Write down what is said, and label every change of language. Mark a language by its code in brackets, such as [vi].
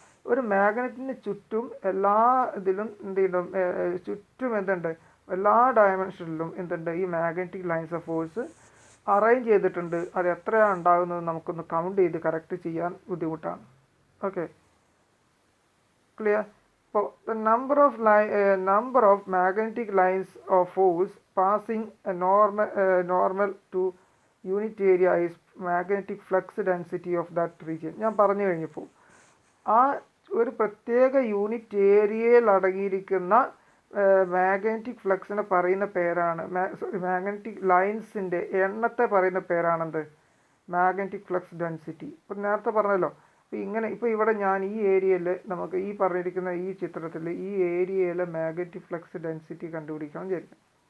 [ml] ഒരു മാഗ്നറ്റിന് ചുറ്റും എല്ലാ ഇതിലും ചുറ്റും എന്തുണ്ട്, എല്ലാ ഡയമെൻഷനിലും എന്തുണ്ട്, ഈ magnetic lines of force arrange ചെയ്തിട്ടുണ്ട്. അത് എത്രയാണ് ഉണ്ടാകുന്നത് നമുക്കൊന്ന് കൗണ്ട് ചെയ്ത് കറക്റ്റ് ചെയ്യാൻ ബുദ്ധിമുട്ടാണ്. Okay, clear? ഇപ്പോൾ [en] the number of magnetic lines of force passing a normal to unit area is magnetic flux density of that region. [ml] ഞാൻ പറഞ്ഞു കഴിഞ്ഞപ്പോൾ ആ ഒരു പ്രത്യേക യൂണിറ്റ് ഏരിയയിൽ അടങ്ങിയിരിക്കുന്ന മാഗ്നറ്റിക് ഫ്ലക്സിനെ പറയുന്ന പേരാണ്, മാഗ്നറ്റിക് ലൈൻസിൻ്റെ എണ്ണത്തെ പറയുന്ന പേരാണെന്ത്? Magnetic flux density. ഇപ്പം നേരത്തെ പറഞ്ഞല്ലോ, ഇപ്പോൾ ഇവിടെ ഞാൻ ഈ ഏരിയയിൽ, നമുക്ക് ഈ പറഞ്ഞിരിക്കുന്ന ഈ ചിത്രത്തിൽ ഈ ഏരിയയിലെ മാഗ്നറ്റിക് ഫ്ലക്സ് ഡെൻസിറ്റി കണ്ടുപിടിക്കണം വിചാരിക്കും.